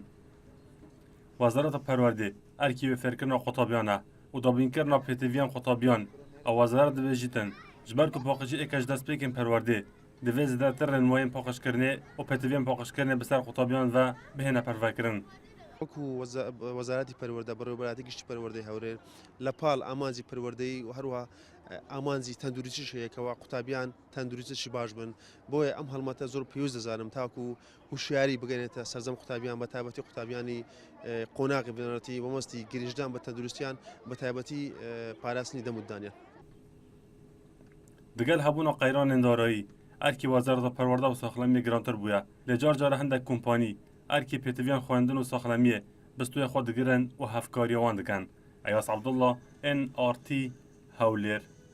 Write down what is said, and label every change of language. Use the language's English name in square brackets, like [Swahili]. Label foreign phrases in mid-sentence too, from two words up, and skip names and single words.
[Kurdish] Wezareta Perwerdê erkî wê fêrkirina qutabyan e û dabînkirina pêtiviyan qutabyan ew wezaret dibêjîtin ji ber ku paqijî êka ji destpêkên Perwerdê divê zêdetir rênmayên paqijkirinê û pêtiviyên paqijkirinê bi ser qutabyan ve bihêne pervekirin. [Central Kurdish] وەکو وەزارەتی پەروەردە بەڕێوەبەراتی گشتی پەروەردەی هەولێر لە پاڵ ئامانجی پەروەردەی و هەروەها ئامانجی تەندروستیش هەیەکەوە قوتابیان تەندروستیشی باش بن بۆیە ئەم هەڵمەتە زۆر پێویست دەزانم تاکو هوشیاری بگەنێتە سەرجەم قوتابیان بە تایبەتی قوتابیانی قۆناغی بنەرەتی بەمەستی گریژدان بە تەندروستیان بە تایبەتی پاراستنی دەمودانیان. [Kurdish] Digel hebûna qeyranên darayî erkî Wezareta Perwerde û Saxlemiyê girantir bûye. Lê car care hindek kompanî erkî pêtiviyan xwendin û Saxlemiyê bistoya xwe digirin û hevkariya wan dikin. Eyas Abdullah, NRT Hewlêr.